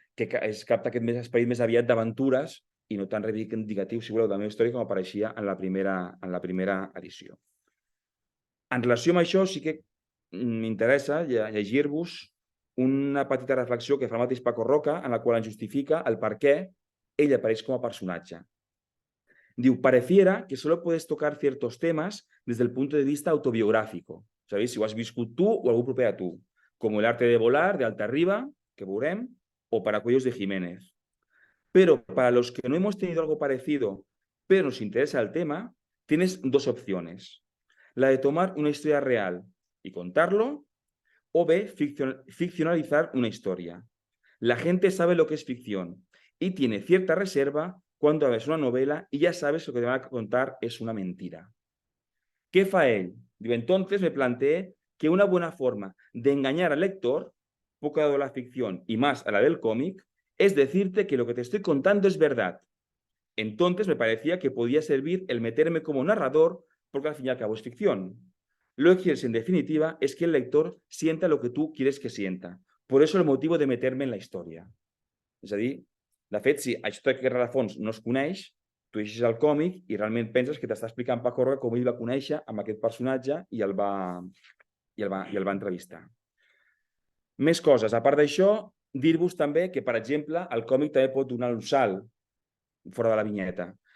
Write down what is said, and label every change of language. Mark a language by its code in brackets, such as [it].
[ca] que capta aquest esperit més aviat d'aventures i no tan reivindicatiu, si voleu, de la meva història com apareixia en la primera edició. En relació amb això, sí que m'interessa llegir-vos una petita reflexió que fa el mateix Paco Roca, en la qual ens justifica el per què ell apareix com a personatge. [es] Diu, pareciera que solo puedes tocar ciertos temas desde el punto de vista autobiográfico. ¿Sabéis? [ca] Si ho has viscut tu o algú proper a tu. [es] Como el arte de volar, de Altarriba, [ca] que veurem, o Paracuellos de Jiménez. [es] Pero para los que no hemos tenido algo parecido, pero nos interesa el tema, tienes dos opciones. La de tomar una historia real y contarlo, o B, ficcionalizar una historia. La gente sabe lo que es ficción y tiene cierta reserva cuando ves una novela y ya sabes que lo que te van a contar es una mentira. ¿Qué fa él? Digo, entonces me planteé que una buena forma de engañar al lector, poco dado la ficción y más a la del cómic, es decirte que lo que te estoy contando es verdad. Entonces me parecía que podía servir el meterme como narrador, porque al fin y al cabo es ficción. Lo que quieres, en definitiva, es que el lector sienta lo que tú quieres que sienta. Por eso el motivo de meterme en la història. [ca] És a dir, de fet, si això que rerefons no es coneix, tu llegeixes el còmic i realment penses que t'està explicant Paco Roca com ell va conèixer amb aquest personatge i el va entrevistar. Més coses. A part d'això, dir-vos també que, per exemple, el còmic també pot donar un salt fora de la vinyeta.